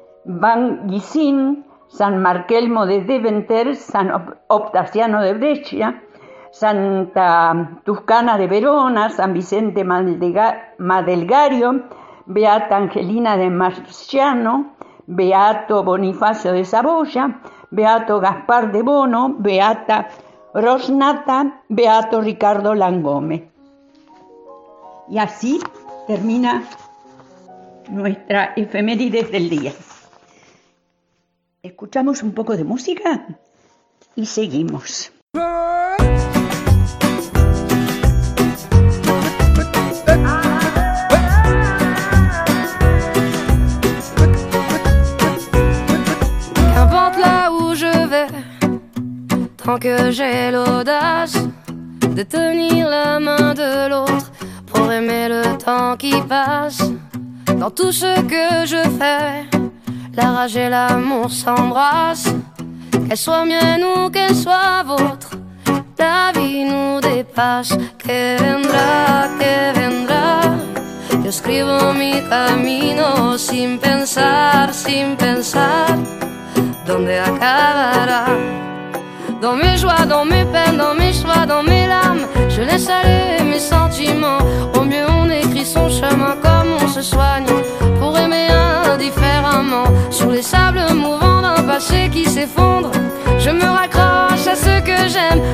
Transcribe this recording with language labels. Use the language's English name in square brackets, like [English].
[Spanish] Van Gissin, San Marquelmo de Deventer, San Optaciano de Brescia, Santa Tuscana de Verona, San Vicente Madelgario, Beata Angelina de Marciano, Beato Bonifacio de Saboya, Beato Gaspar de Bono, Beata Rosnata, Beato Ricardo Langome. Y así termina nuestra efemérides del día. Escuchamos un poco de música y seguimos. [French] Qu'importe là où je vais, tant que j'ai l'audace de tenir la main de l'autre pour aimer le temps qui passe. Dans tout ce que je fais, la rage et l'amour s'embrassent. Qu'elle soit mienne ou qu'elle soit vôtre, la vie nous dépasse. [Spanish] Que vendrá, que vendrá. Yo escribo mi camino sin pensar, sin pensar. ¿Dónde acabará? [French] Dans mes joies, dans mes peines, dans mes choix, dans mes larmes, je laisse aller mes sentiments. Au mieux on écrit son chemin comme on se soigne pour aimer indifféremment. Sur les sables mouvants d'un passé qui s'effondre, je me raccroche à ce que j'aime.